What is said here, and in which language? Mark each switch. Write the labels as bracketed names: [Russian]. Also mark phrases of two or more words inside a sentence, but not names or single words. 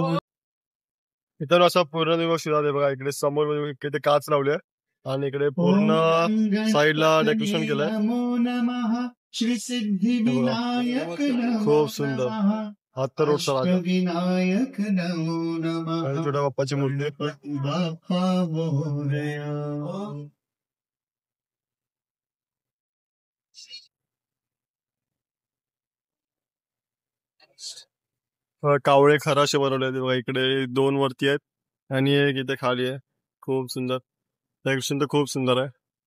[Marathi] मित्रांनो असा पूर्ण दिवस आहे बघा. इकडे समोर इकडे काच लावले आणि इकडे पूर्ण साईडला डेकोरेशन केलंय. [Sanskrit] नमो नमः श्री सिद्धिविनायक [Marathi] खूप सुंदर. हात रोडचा राजा [Sanskrit] विनायक नमो नमः. [Marathi] छोट्या बाप्पाची मूर्ती बाप्पा मोरया. कावळे खराशे बनवले आहेत बघा. इकडे 2 वरती आहेत आणि एक इथे खाली आहे. खूप सुंदर डेकोरेशन तर खूप सुंदर आहे.